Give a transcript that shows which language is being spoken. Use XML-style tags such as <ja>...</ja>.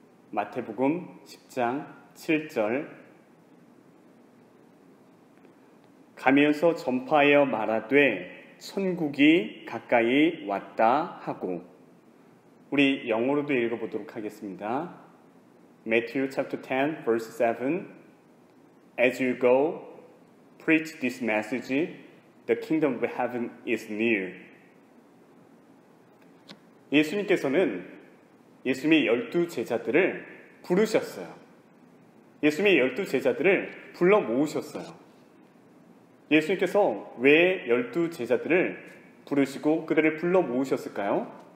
<ko>마태복음 10장 7절. 가면서 전파하여 말하되 천국이 가까이 왔다 하고. 우리 영어로도 읽어보도록 하겠습니다.</ko> <en>Matthew chapter 10 verse 7. As you go, preach this message, the kingdom of heaven is near.</en> <ko>예수님께서는 예수님의 12 제자들을 부르셨어요. 예수님의 12 제자들을 불러 모으셨어요. 예수님께서 왜 12 제자들을 부르시고 그들을 불러 모으셨을까요?</ko>